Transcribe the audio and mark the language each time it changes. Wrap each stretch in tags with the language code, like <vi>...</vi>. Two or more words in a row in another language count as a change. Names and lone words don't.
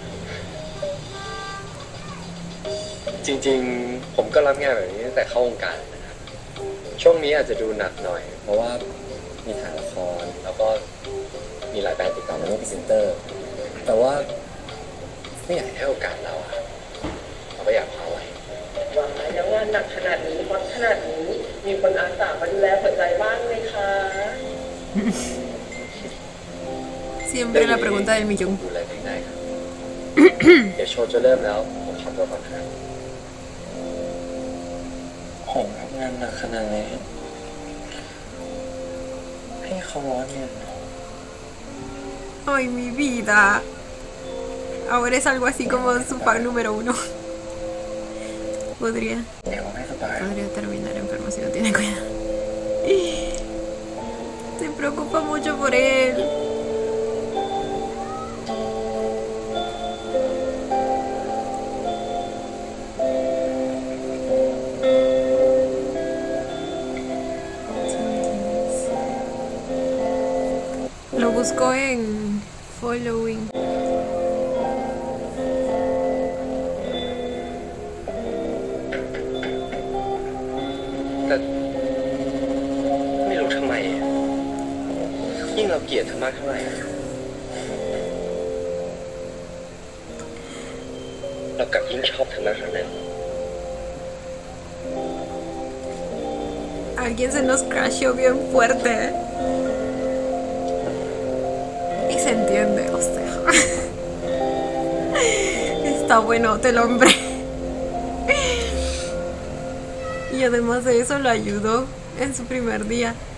<th>ำจริงๆ ผมก็รับงานแบบนี้ตั้งแต่เข้าวงการนะครับ ช่วงนี้อาจจะดูหนักหน่อย เพราะว่ามีถ่ายละคร แล้วก็มีหลายแบรนด์ติดต่อมาเรื่องพรีเซนเตอร์ แต่ว่าไม่อยากให้โอกาสเราอะเราก็อยากคว้าไว้ ว่าแล้วงานหนักขนาดนี้วัดขนาดนี้ มีคนอาสามาดูแลหัวใจบ้างไหมคะ</th> <es>Siempre la pregunta del millón.</es> <th>ดูแลตัวเองได้ครับ เดี๋ยวโชว์จะเริ่มแล้ว ผมขอตัวก่อนนะครับผมทำงานหนักขนาดนี้ให้เขาร้อนเนี่ย</th> <es>Ay, mi vida. Ahora es algo así como su fan número 1. Podría</es> <th>เดี๋ยวไม่สบาย</th> <es>terminar enfermo si no tiene cuidado. Se preocupa mucho por él. Lo buscó en following.</es> <th>แต่ไม่รู้ทำไม ยิ่งเราเกลียดเธอมากเท่าไหร่เรากลับยิ่งชอบเธอมากเท่านั้น</th> <es>Alguien se nos crasheó bien fuerte. Y se entiende, o sea. Está buenote el hombre. Y además de eso lo ayudó en su primer día.</es>